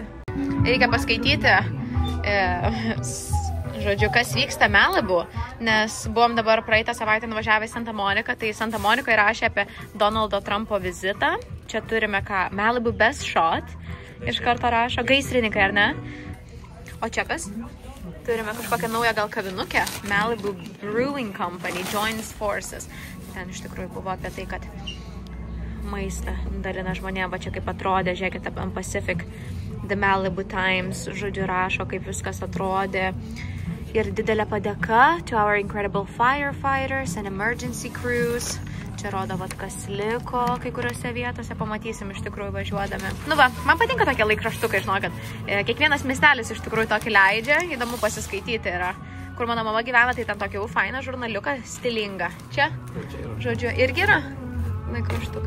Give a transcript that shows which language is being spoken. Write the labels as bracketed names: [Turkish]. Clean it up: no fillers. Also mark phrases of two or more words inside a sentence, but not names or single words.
[Lithuanian] Reikia paskaityti žodžiu, kas vyksta Malibu, nes buvom dabar praeitą savaitę nuvažiavę į Santa Moniką, tai Santa Monikoje rašė apie Donaldo Trumpo vizitą. Čia turime ką? Malibu Best Shot. Iš karto rašo gaisrininkai, ar ne? O čia kas? Turime kažkokią naują gal kavinukę. [English] Malibu Brewing Company joins forces. [Lithuanian] Ten iš tikrųjų buvo apie tai, kad maistą dalina žmonėm, va čia kaip atrodė, žiūrėkite, ant Pacific The Malibu Times, žodžiu, rašo, kaip viskas atrodė. Ir didelė padėka [English] to our incredible firefighters and emergency crews. [Lithuanian] Čia rodo, kas liko kai kuriuose vietose, pamatysim iš tikrųjų važiuodami. Nu va, man patinka tokie laikraštukai, žinau, kad kiekvienas miestelis iš tikrųjų tokį leidžia, įdomu pasiskaityti yra. Kur mano mama gyvena, tai ten tokį fainą žurnaliuką, stilingą. Čia, žodžiu, irgi yra laikraštukai.